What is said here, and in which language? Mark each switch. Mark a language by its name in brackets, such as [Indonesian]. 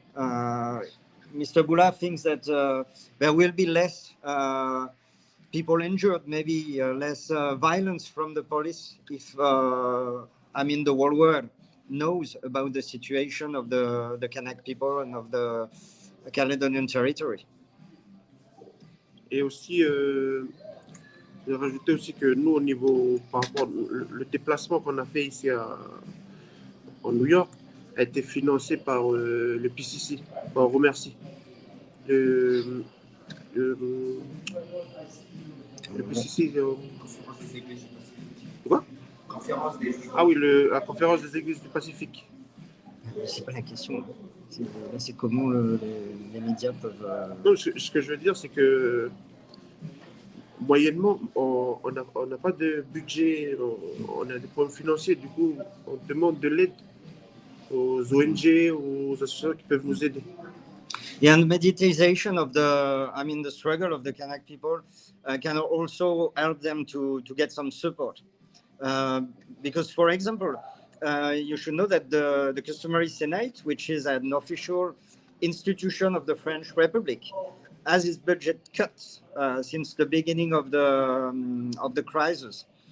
[English] Mr. Boula thinks that there will be less people injured, maybe less violence from the police if the whole world knows about the situation of the Kanak people and of the Caledonian territory. [French] Et aussi, je vais rajouter aussi que nous, au niveau, par rapport le déplacement qu'on a fait ici en New York, a été financé par le PCC. On remercie. Le PCC. Quoi? Ah oui, la conférence des églises du Pacifique. C'est pas la question. C'est comment les médias peuvent. Non, ce que je veux dire, c'est que moyennement, on n'a pas de budget, on a des problèmes financiers. Du coup, on demande de l'aide aux ONG, aux associations qui peuvent nous aider. [English] Yeah, and the mediatization of the struggle of the Kanak people can also help them to get some support. Because, for example, you should know that the Customary Senate, which is an official institution of the French Republic, has its budget cut since the beginning of the crisis.